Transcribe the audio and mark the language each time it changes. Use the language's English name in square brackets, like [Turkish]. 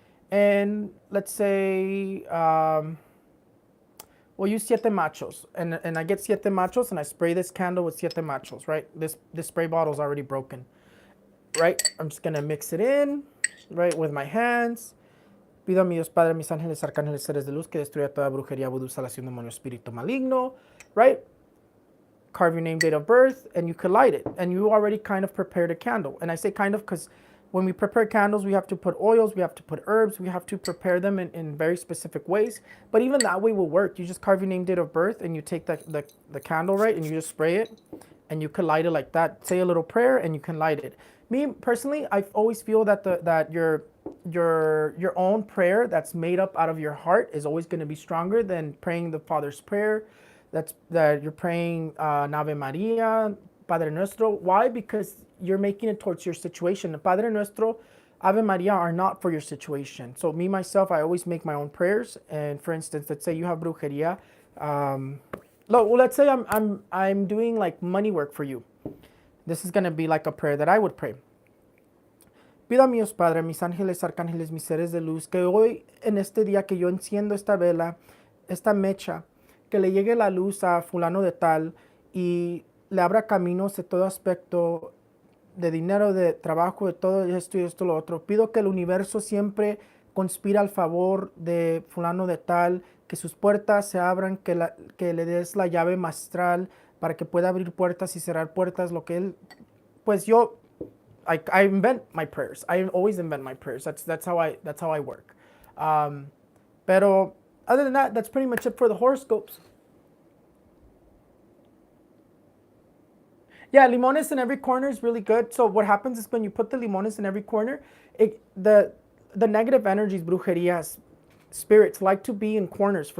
[English] And let's say, we'll use siete machos. And I get siete machos and I spray this candle with siete machos, right? This spray bottle is already broken, right? I'm just going to mix it in, right, with my hands. [Spanish] Pido a mi Dios Padre, mis ángeles, arcángeles, seres de luz, que destruya toda brujería, vudú, salación, demonio, espíritu maligno, [English] right? Carve your name, date of birth, and you could light it. And you already kind of prepared a candle. And I say kind of because when we prepare candles, we have to put oils, we have to put herbs, we have to prepare them in very specific ways. But even that way will work. You just carve your name, date of birth, and you take the candle, right, and you just spray it, and you could light it like that. Say a little prayer, and you can light it. Me, personally, I always feel that your own prayer that's made up out of your heart is always going to be stronger than praying the Father's Prayer. That you're praying Ave Maria, Padre Nuestro. Why? Because you're making it towards your situation. The Padre Nuestro, Ave Maria are not for your situation. So me, myself, I always make my own prayers. And for instance, let's say you have brujeria. Let's say I'm doing like money work for you. This is going to be like a prayer that I would pray. [Spanish] Pido a mi Dios Padre, mis ángeles, arcángeles, mis seres de luz, que hoy, en este día que yo enciendo esta vela, esta mecha, que le llegue la luz a fulano de tal y le abra caminos de todo aspecto, de dinero, de trabajo, de todo esto y esto, lo otro. Pido que el universo siempre conspire al favor de fulano de tal, que sus puertas se abran, que le des la llave maestral para que pueda abrir puertas y cerrar puertas, lo que él, pues yo, [English] I invent my prayers. I always invent my prayers. That's how I work. [Spanish] Pero [English] other than that, that's pretty much it for the horoscopes. Yeah, limones in every corner is really good. So what happens is when you put the limones in every corner, the negative energies, brujerias, spirits like to be in corners.